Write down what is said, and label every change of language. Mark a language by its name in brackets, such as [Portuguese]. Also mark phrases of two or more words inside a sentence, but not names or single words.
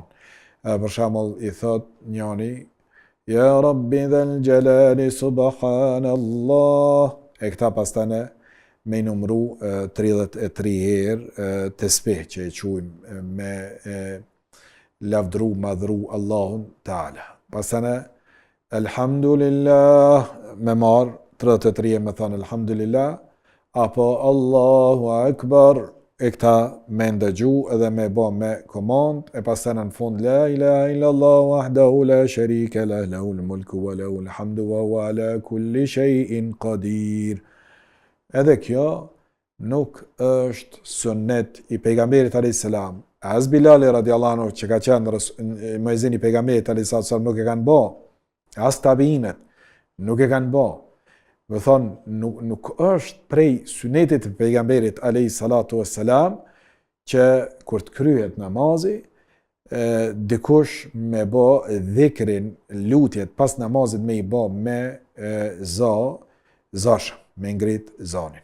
[Albanian] Për shembull i thot njëri [Arabic] يا ربي ذا الجلال سبحان الله, [Albanian] e këta pastane me numru 33 herë tesbih që e quajmë me lavdru, madhru Allahun Taala. Pasane Elhamdulillah me marë 33 me thënë Elhamdulillah, apo [Arabic] الله أكبر, [Albanian] e këta me ndëgju edhe me ba me komand, e pasane në fund [Arabic] لا إله إلا الله وحده لا شريك له له الملك وله الحمد وهو على كل شيء قدير. [Albanian] Edhe kjo nuk është sunnet i pejgamberit [Arabic] عليه السلام. [Albanian] As Bilali [Arabic] رضي الله عنه [Albanian] që ka qenë muezini i pejgamberit [Arabic] عليه السلام [Albanian] nuk e kanë bë, as tabiinet nuk e kanë bë. Me thonë nuk është prej sunetit të pejgamberit [Arabic] عليه الصلاة والسلام [Albanian] që kur të kryhet namazi, dikush me bë dhikrin, lutjet pas namazit me i bë me zash, me ngrit zanin.